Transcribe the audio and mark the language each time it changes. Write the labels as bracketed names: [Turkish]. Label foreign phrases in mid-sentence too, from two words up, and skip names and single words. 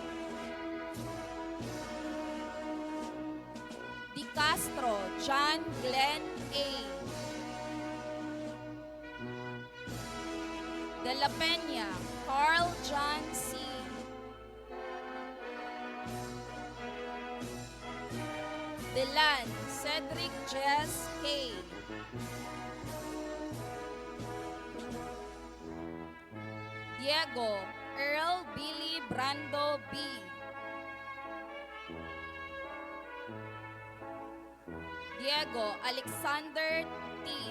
[English] Di Castro John Glenn A. De La Peña Carl John C. Delan Cedric Jess K. Diego Earl Billy Brando B. Diego Alexander T.